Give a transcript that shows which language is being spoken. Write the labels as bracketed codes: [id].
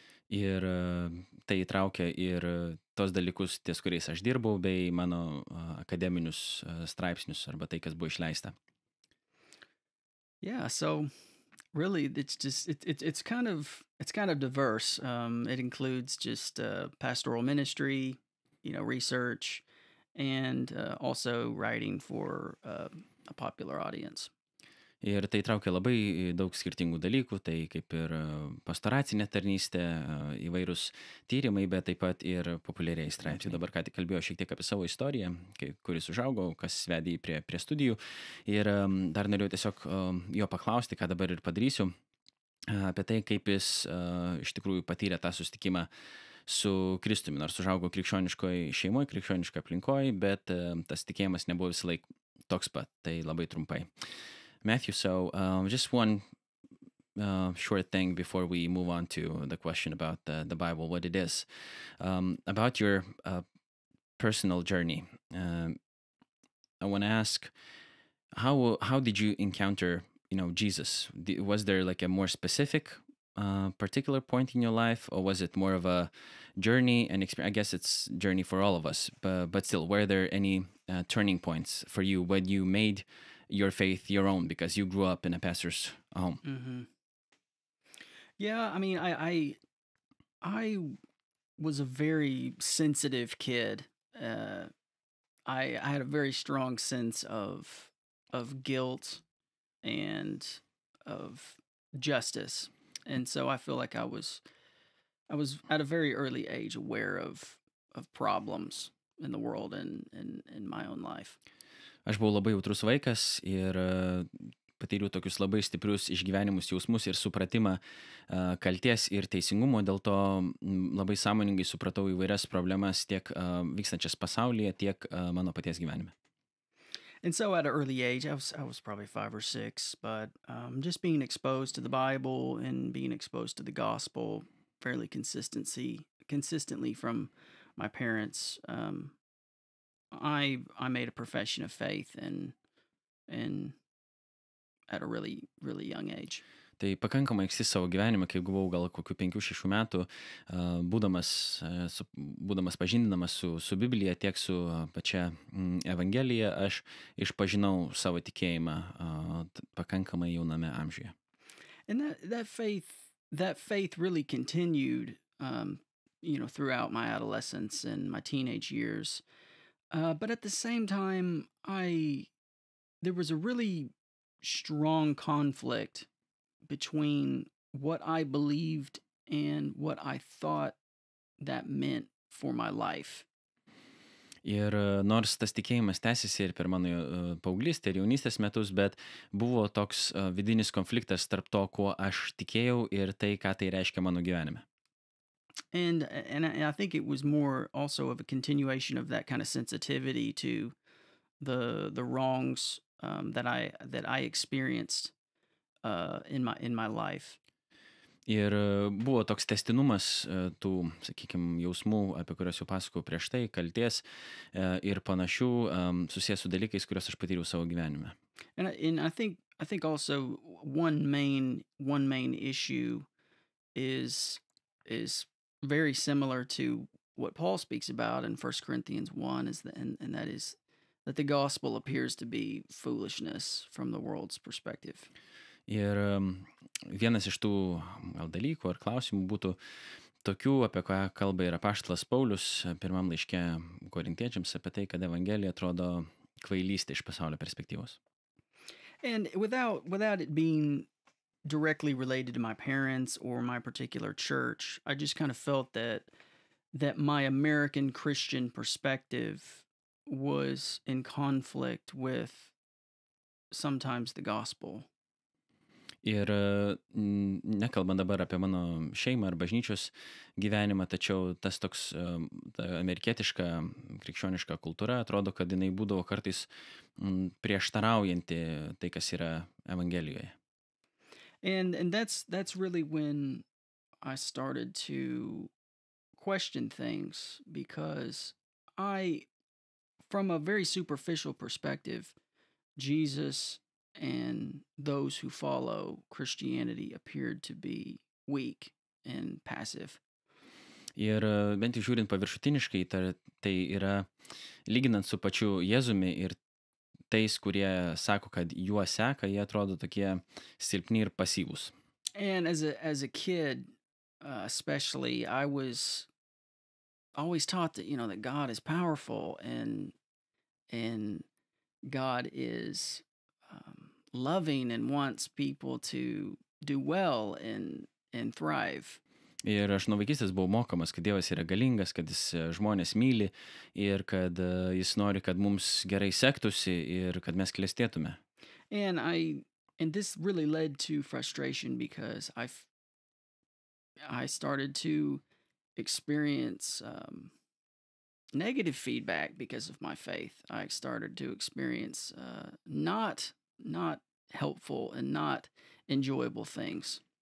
[lt] Ir tai įtraukia ir tos dalykus, ties kuriais aš dirbau, bei mano akademinius straipsnius arba tai, kas buvo išleista. [en] Yeah, so really it's just it's kind of diverse. It includes just pastoral ministry, research, and also writing for a popular audience. [lt] Ir tai traukia labai daug skirtingų dalykų, tai kaip ir pastoracinė tarnystė, įvairūs tyrimai, bet taip pat ir populiariai straipsniai. Dabar ką tik kalbėjau šiek tiek apie savo istoriją, kuris užaugau, kas vedė prie studijų. Ir dar norėjau tiesiog jo paklausti, ką dabar ir padarysiu, apie tai, kaip jis iš tikrųjų patyrė tą susitikimą su Kristumi, nors užaugau krikščioniškoje šeimoje, krikščioniškoje aplinkoje, bet tas tikėjimas nebuvo visą laiką toks pat, tai labai trumpai. [en] Matthew, so just one short thing before we move on to the question about the Bible, what it is. About your personal journey, I want to ask, how did you encounter, Jesus? Was there like a more specific particular point in your life, or was it more of a journey and experience? I guess it's journey for all of us, but still, were there any turning points for you when you made your faith your own, because you grew up in a pastor's home? Mm-hmm. Yeah, I mean, I was a very sensitive kid. I had a very strong sense of guilt and of justice, and so I feel like I was at a very early age aware of problems in the world and in my own life. [lt] Aš buvau labai jautrus vaikas ir patyriau tokius labai stiprius išgyvenimus, jausmus ir supratimą kalties ir teisingumo, dėl to labai sąmoningai supratau įvairias problemas tiek vykstančias pasaulyje, tiek mano paties gyvenime. [en] And so at an early age, I was probably 5 or 6, but just being exposed to the Bible and being exposed to the gospel fairly consistently from my parents, I made a profession of faith and at a really, really young age. [lt] Tai pakankamai anksti savo gyvenime, kai buvau gal kokių 5-6 metų, būdamas pažindinamas su Biblija, tiek su pačia Evangelija, aš išpažinau savo tikėjimą pakankamai jauname amžiuje. [en] And that faith really continued, throughout my adolescence and my teenage years. But at the same time, there was a really strong conflict between what I believed and what I thought that meant for my life. [lt] Ir nors tas tikėjimas tęsiasi ir per mano paauglystę ir jaunystės metus, bet buvo toks vidinis konfliktas tarp to, kuo aš tikėjau, ir tai, ką tai reiškia mano gyvenime. [en] And I think it was more also of a continuation of that kind of sensitivity to the wrongs that I experienced in my life. [lt] Ir buvo toks tęstinumas tų, sakykime, jausmų, apie kuriuos jau pasakojau prieš tai, kalties ir panašių susijęs su dalykais, kuriuos aš patyriau savo gyvenime. [en] And I think also one main issue is very similar to what Paul speaks about in 1 Corinthians 1, and that is that the gospel appears to be foolishness from the world's perspective. [lt] Ir vienas iš tų gal dalykų ar klausimų būtų tokių, apie ką kalba ir apaštalas Paulius pirmam laiške korintiečiams, apie tai, kad Evangelija atrodo kvailystė iš pasaulio perspektyvos. [en] And without it being directly related to my parents or my particular church, I just kind of felt that my American Christian perspective was in conflict with sometimes the gospel. [lt] Ir nekalbant dabar apie mano šeimą ar bažnyčios gyvenimą, tačiau tas toks ta amerikietiška krikščioniška kultūra atrodo, kad jinai būdavo kartais prieštaraujanti tai, kas yra Evangelijoje. [en] And that's really when I started to question things because from a very superficial perspective, Jesus and those who follow Christianity appeared to be weak and passive. [lt] Ir bent jau žiūrint paviršutiniškai, tai yra lyginant su pačiu Jėzumi ir tais, kurie sako, kad juo seka, jie atrodo tokie silpni ir pasyvūs. [en] And as a kid, especially, I was always taught that that God is powerful and God is loving and wants people to do well and thrive. [lt] Ir aš nuo vaikystės buvau mokomas, kad Dievas yra galingas, kad jis žmonės myli ir kad jis nori, kad mums gerai sektųsi ir kad mes klestėtume. [en] And this really led to frustration because I started to experience negative feedback because of my faith. I started to experience not helpful and not enjoyable things.